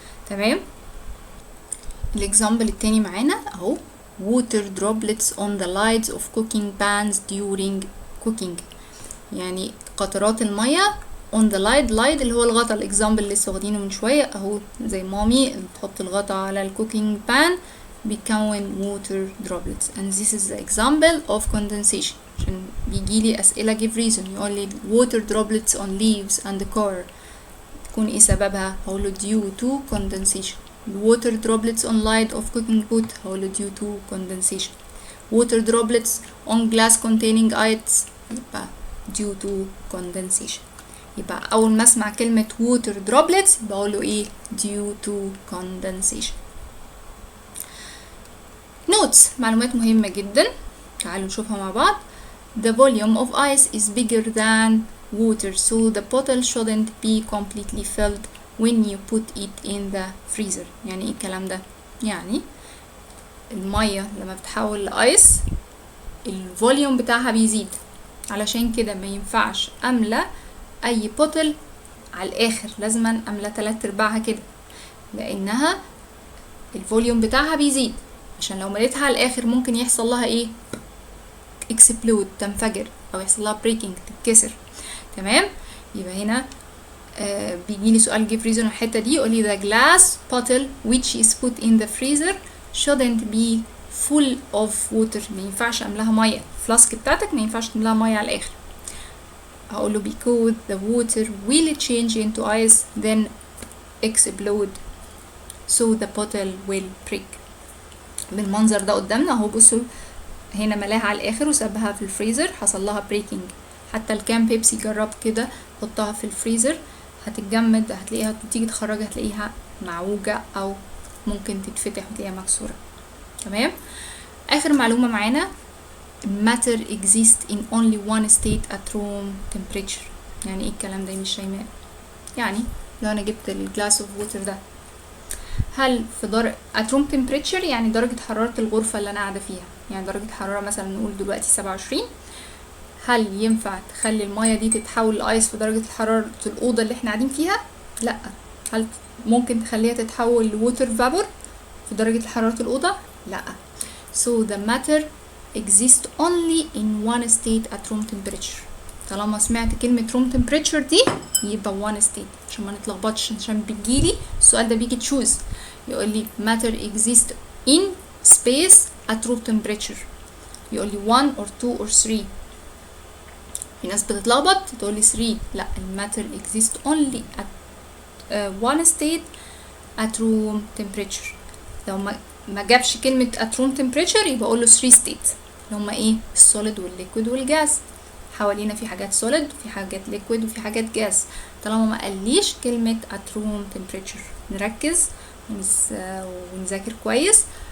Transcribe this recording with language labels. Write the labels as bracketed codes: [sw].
[ar] تمام، الاكزامبل التاني معانا اهو [en] water droplets on the lids of cooking pans during cooking، [ar] يعني قطرات الميه [en] on the lid [ar] اللي هو الغطا، الاكزامبل اللي لسه واخدينه من شويه اهو زي مامي تحط الغطا على الكوكينج بان بيكون [en] water droplets. and this is the example of condensation. [ar] عشان بيجيلي اسئله give reason يقول لي [en] water droplets on leaves and car [ar] تكون ايه سببها؟ هقوله [en] due to condensation. water droplets on lid of cooking pot [ar] هقوله [en] due to condensation. water droplets on glass containing ice يبقى due to condensation. [ar] يبقى اول ما اسمع كلمة [en] water droplets [ar] بقوله ايه؟ [en] due to condensation. [ar] notes، معلومات مهمة جدا تعالوا نشوفها مع بعض. [en] the volume of ice is bigger than water so the bottle shouldn't be completely filled when you put it in the freezer. [ar] يعني ايه الكلام ده؟ يعني المية لما بتحول لآيس الفوليوم بتاعها بيزيد، علشان كده ما ينفعش املى اي بوتل على الاخر، لازم املى 3/4 كده لانها الفوليوم بتاعها بيزيد، عشان لو مليتها على الاخر ممكن يحصل لها ايه؟ اكسبلود، تنفجر او يحصل لها بريكنج، تتكسر. تمام، يبقى هنا بيجي لي سؤال [en] give reason [ar] الحته دي يقول لي [en] the glass bottle which is put in the freezer shouldn't be full of water. [ar] ما ينفعش املاها ميه، الفلاسك بتاعتك ما ينفعش تملاها ميه على الاخر. هقول له [en] because the water will change into ice then explode so the bottle will break. [ar] بالمنظر ده قدامنا اهو، بصوا هنا ملاها على الاخر وسابها في الفريزر حصل لها بريكنج. حتى الكام بيبسي جرب كده حطها في الفريزر هتتجمد، هتلاقيها تيجي تخرجها هتلاقيها معوجة او ممكن تتفتح وتلاقيها مكسورة. تمام، اخر معلومة معانا [en] matter exists in only one state at room temperature. [ar] يعني ايه الكلام ده يا مس شيماء؟ يعني لو انا جبت الجلاس اوف ووتر ده هل في [en] at room temperature [ar] يعني درجة حرارة الغرفة اللي انا قاعدة فيها، يعني درجة حرارة مثلا نقول دلوقتي 27، هل ينفع تخلي المية دي تتحول لايس في درجة حرارة الأوضة اللي احنا قاعدين فيها؟ لا. هل ممكن تخليها تتحول لووتر فابور في درجة حرارة الأوضة؟ لا. [en] So the matter exists only in one state at room temperature. [ar] طالما سمعت كلمة [en] room temperature [ar] دي يبقى [en] one state، [ar] عشان ما نتلخبطش، عشان بتجيلي السؤال ده بيجي تشوز يقول لي [en] matter exists in space at room temperature، [ar] يقول لي [en] 1 or 2 or 3. [ar] في ناس بتتلخبط تقول لي 3، لا، الماتر [en] exist only at one state at room temperature. [ar] لو ما جابش كلمة [en] at room temperature [ar] يبقى اقول له [en] 3 states [ar] اللي هما ايه؟ السوليد والليكويد والجاز. حوالينا في حاجات سوليد وفي حاجات ليكويد وفي حاجات جاز. طالما ما قاليش كلمة [en] at room temperature [ar] نركز ونذاكر كويس.